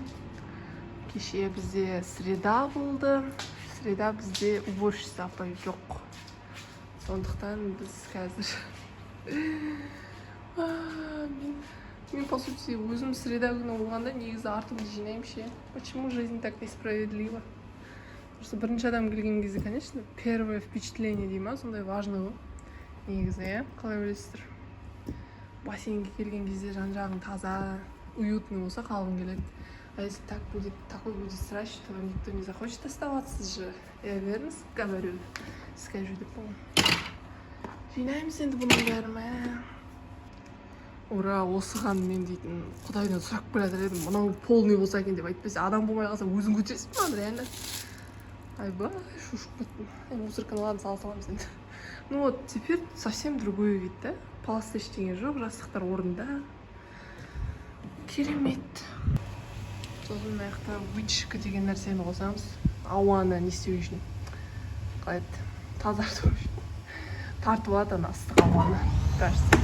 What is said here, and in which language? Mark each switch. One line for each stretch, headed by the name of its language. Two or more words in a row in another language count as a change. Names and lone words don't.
Kazakh: Кеше бізде среда болды. Среда бізде уборщица апай жоқ. Сондықтан біз қазір мен
Russian: по сути
Kazakh: өзім среда күні болғанда негізі артымды жинаймын ше.
Russian: Почему жизнь так несправедлива?
Kazakh: Просто бірінші адам келген кезде,
Russian: конечно, первое впечатление
Kazakh: дей ма, сондай важный ғой. Негізі, қалай ойлайсыздар? Бассейнге келген кезде жан-жағың таза, уютный болса қалғың келеді.
Russian: А если такой будет срач, то никто не захочет оставаться же. Я верно говорю, скажу
Kazakh: деп болған. Жинаймыз енді бұның бәрін. Ура, осыған мен дейтін құдайдан сұрап келе жатыр едім. Мынау полный болса екен деп, айтпаса адам болмай қалса өзің көтересің ба, реально? Айбай, шушып кеттім. Мусорканы ладно, сала саламыз енді.
Russian: Ну вот, теперь совсем другой вид, да?
Kazakh: Паласта ештеңе жоқ, жастықтар орында. Керемет. Сосын мына жақта вытяжка деген нәрсені қосамыз. Ауаны не істеу үшін? Қалай еді? Тазарту үшін. Тартып алады ана ыстық ауаны.
Russian: Кажется.